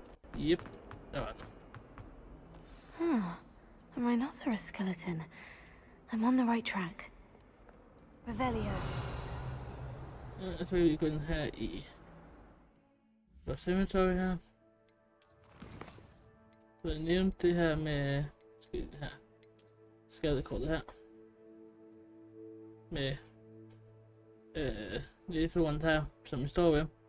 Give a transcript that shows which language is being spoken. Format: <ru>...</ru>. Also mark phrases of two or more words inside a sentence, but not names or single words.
<da>Yep, der var den.</da> <en>A rhinoceros skeleton. I'm on the right track. Revelio.</en> <da>Så kan vi gå ind her i vores inventory her. Så jeg nævnte det her med det her skadekortet her. Med læseren her, som vi står ved.</da>